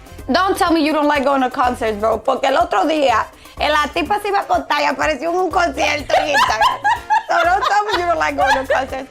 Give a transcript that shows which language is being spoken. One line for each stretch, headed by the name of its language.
English: Don't tell me you don't like going to concerts, bro.
Spanish: Porque el otro día, la tipa se iba a contar y apareció en un concierto en Instagram.
English: So don't tell me you don't like going to concerts.